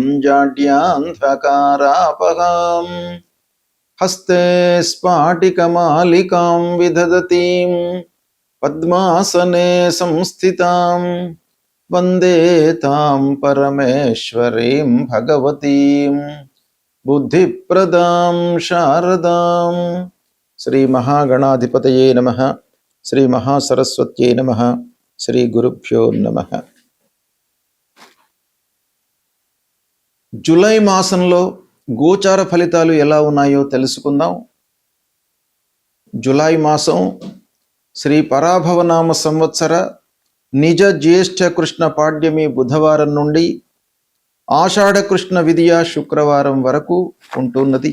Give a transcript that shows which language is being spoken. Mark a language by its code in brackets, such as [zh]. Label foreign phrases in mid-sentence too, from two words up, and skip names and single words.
[sa] जाड्यान्धकारापहां हस्ते स्फाटिकमालिकां विदधतीं पद्मासने संस्थितां वन्दे तां परमेश्वरीं भगवतीं बुद्धिप्रदां शारदां। श्री महागणाधिपतये नमः। श्री महासरस्वत्यै नमः। శ్రీ గురుభ్యో నమః. [te] జూలై మాసంలో గోచార ఫలితాలు ఎలా ఉన్నాయో తెలుసుకుందాం. జూలై మాసం శ్రీ పరాభవనామ సంవత్సర నిజ జ్యేష్ఠ కృష్ణ పాడ్యమి బుధవారం నుండి ఆషాఢ కృష్ణ విదియ శుక్రవారం వరకు ఉంటున్నది.